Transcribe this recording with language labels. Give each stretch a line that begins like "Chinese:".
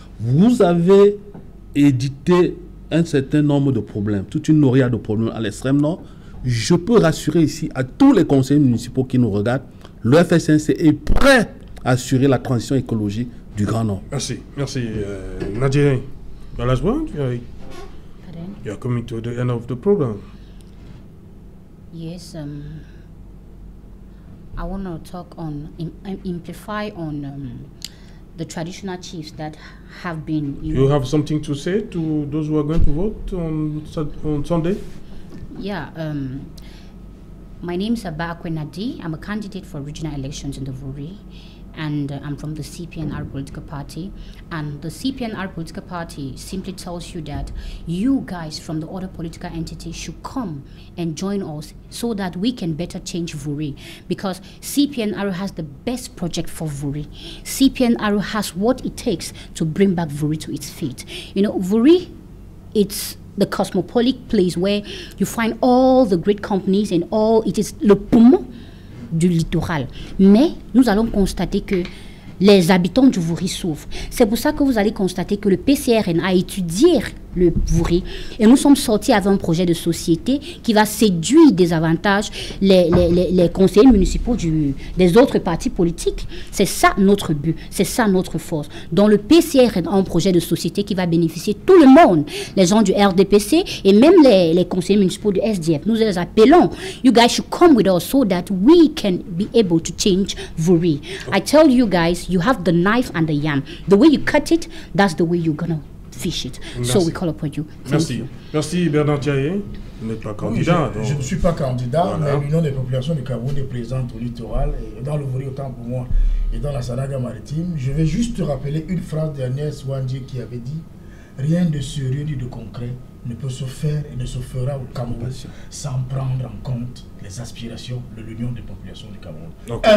French: Vous avez édité un certain nombre de problèmes, toute une nourrière de problèmes à l'extrême nord. Je peux rassurer ici à tous les conseillers municipaux qui nous regardent, le FSNC est prêt à assurer la transition écologique du Grand Nord.
English: Merci. Nadia, your last word? You're coming to the end of the program. Yes, I want to talk on, amplify on the traditional chiefs that have been... You have something to say to those who are going to vote on Sunday? Yeah, my name is Abba Akwenadi. I'm a candidate for regional elections in the Vuri, and I'm from the CPNR political party. And the CPNR political party simply tells you that you guys from the other political entities should come and join us so that we can better change Vuri. Because CPNR has the best project for Vuri. CPNR has what it takes to bring back Vuri to its feet. You know, Vuri, it's the cosmopolitan place where you find all the great companies and all, it is
French: le poumon du littoral. Mais nous allons constater que les habitants du Vuri souffrent. C'est pour ça que vous allez constater que le PCRN a étudié le Vuri et nous sommes sortis avec un projet de société qui va séduire des avantages les conseillers municipaux des autres partis politiques. C'est ça notre but, c'est ça notre force. Dans le PCRN a un projet de société qui va bénéficier tout le monde, les gens du RDPC et même les conseillers municipaux du SDF. Nous les appelons.
English: You guys should come with us so that we can be able to change Vuri. I tell you guys, you have the knife and the yam. The way you cut it, that's the way you're gonna fish it.
French: Merci.
English: So we call upon you.
French: Merci Bernard Thiaye. Vous n'êtes pas candidat. Oui, je ne suis pas candidat, voilà. Mais l'Union des populations du Cameroun est présente au littoral, et dans le Vuri autant pour moi, et dans la Sanaga maritime. Je vais juste rappeler une phrase d'Ernest Ouandjé qui avait dit « Rien de sérieux ni de concret ne peut se faire et ne se fera au Cameroun sans prendre en compte les aspirations de l'Union des populations du Cameroun. » Okay.